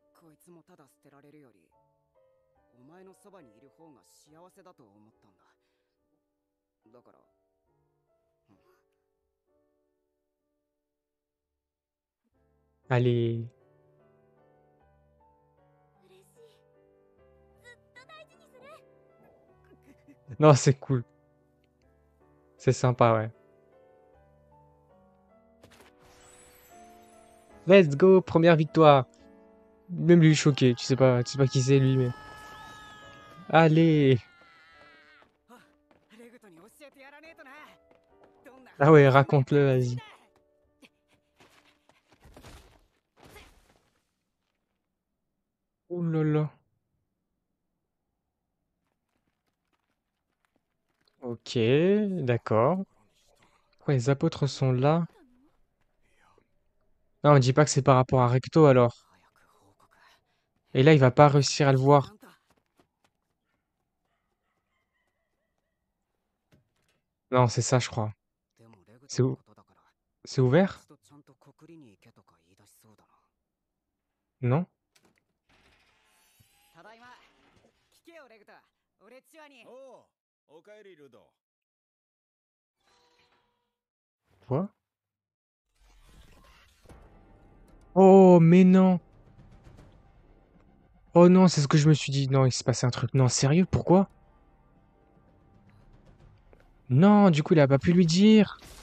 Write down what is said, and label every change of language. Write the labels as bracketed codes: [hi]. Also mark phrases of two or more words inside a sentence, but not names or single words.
[ja] こいつもただ捨てられるより、お前のそばにいる方が幸せだと思ったんだ。だから、 [fr] Allez. [ja] 嬉しい。ずっと大事にする。 [fr] Non, c'est cool. C'est sympa, ouais. [en] Let's go, [fr] première victoire. Même lui choqué, tu sais pas qui c'est lui, mais. Allez. [ja] レグトに教えてやらねえとな。どんな [fr] Ah ouais, raconte-le, vas-y. Ouh là là. Ok, d'accord. Pourquoi les apôtres sont là? Non, on dit pas que c'est par rapport à Recto alors. Et là, il va pas réussir à le voir. Non, c'est ça, je crois. C'est où? C'est ouvert? Non? [ja] ただいま。聞けよレグト。俺チュアに。おう、おかえりルド。 [fr] Quoi? Oh, mais non! Oh non, c'est ce que je me suis dit. Non, il s'est passé un truc. Non, sérieux, pourquoi? Non, du coup, il a pas pu lui dire.